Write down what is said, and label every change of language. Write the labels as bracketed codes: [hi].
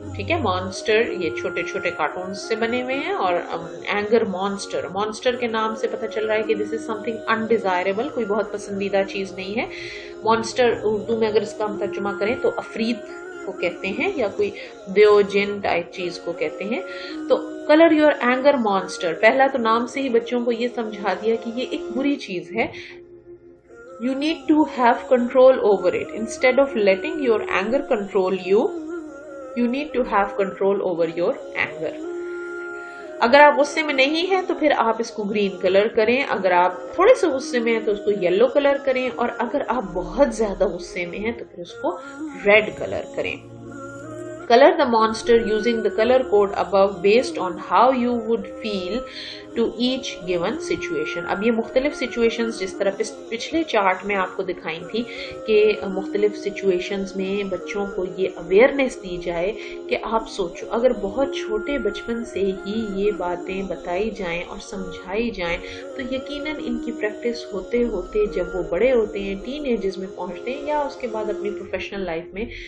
[ur] ٹھیک ہے، مانسٹر یہ چھوٹے چھوٹے کارٹونز سے بنے ہوئے ہیں، اور اینگر مانسٹر، مانسٹر کے نام سے پتہ چل رہا ہے کہ [en] this is something undesirable, [ur] کوئی بہت پسندیدہ چیز نہیں ہے. مانسٹر اردو میں اگر اس کا ہم ترجمہ کریں تو افریت کو کہتے ہیں یا کوئی دیو جن ٹائپ چیز کو کہتے ہیں. تو [en] colour your anger monster, [ur] پہلا تو نام سے ہی بچوں کو یہ سمجھا دیا کہ یہ ایک بری چیز ہے. [en] You need to have control over it. Instead of letting your anger control you, you need to have control over your anger. [ur] اگر آپ غصے میں نہیں ہیں تو پھر آپ اس کو گرین کلر کریں، اگر آپ تھوڑے سے غصے میں ہیں تو اس کو یلو کلر کریں، اور اگر آپ بہت زیادہ غصے میں ہیں تو پھر اس کو ریڈ کلر کریں. [en] Color the monster using the color code above based on how you would feel to each given situation. [ur] اب یہ مختلف سچویشنز جس طرح پچھلے چارٹ میں آپ کو دکھائی تھی کہ مختلف سچویشنز میں بچوں کو یہ اویئرنیس دی جائے کہ آپ سوچو اگر بہت چھوٹے بچپن سے ہی یہ باتیں بتائی جائیں اور سمجھائی جائیں تو یقیناً ان کی پریکٹس ہوتے ہوتے جب وہ بڑے ہوتے ہیں، ٹین ایجز میں پہنچتے ہیں یا اس کے بعد اپنی پروفیشنل لائف میں